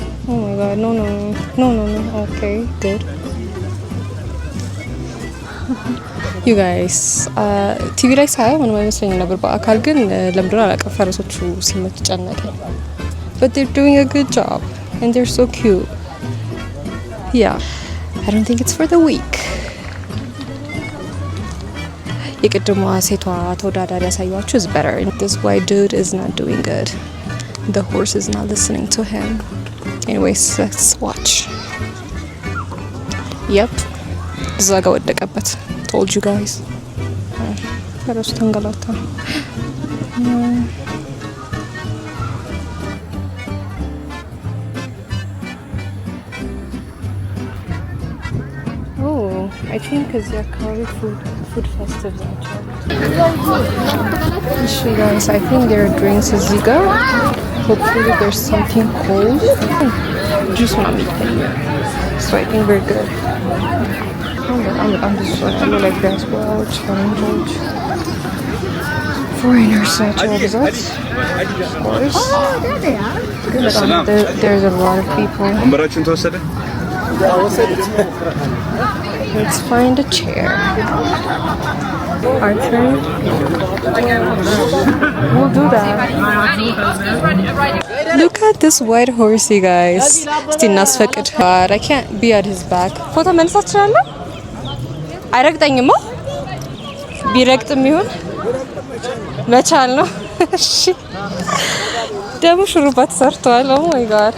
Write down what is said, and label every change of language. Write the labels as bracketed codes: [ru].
[en] Oh my god, no. Okay, good. You guys, [am] ቲቪ ላይ ሳየው ምንም አይመስለኝም ነበር። በአካል ግን ለምንድነው አላውቅም ፈረሶቹ ሲመቱ ጨነቀኝ። [en] But they're doing a good job and they're so cute. Yeah, I don't think it's for the weak. [am] የቅድሟ ሴቷ ተወዳዳሪ ያሳያችሁ [en] is better. This white dude is not doing good. The horse is not listening to him. Anyways, let's watch. [am] Yep. እዛ ጋር ወደቀበት. [en] Told you guys. [am] ፈረሱ ተንገላታ. [en] I think [am] እዚህ አካባቢ [en] food festive ናቸው. እሺ guys, I think there are drinks [am] እዚህ ጋር. [en] Hopefully there's something cold. [am] Juice ምናምን ይታያል. [en] So I think we're good. [am] በጣም ብዙ ሰው ያለው like diasporaዎች, ፈረንጆች, foreigners ናቸው በብዛት. [en] Of course. [am] ግን በጣም [en] there's a lot of people. [am] ወንበራችን ተወሰደ? [en] Let's find a chair. Archery. We'll do that. Look at this white horse, you guys. Still nasfaqid. I can't be at his back. [am] Photo መንሳት ትችላለህ? አይረግጠኝማ? ቢረግጥም ይሁን መቻል ነው። እሺ ደግሞ ሹሩባ ተሰርቷል። [en] Oh my god.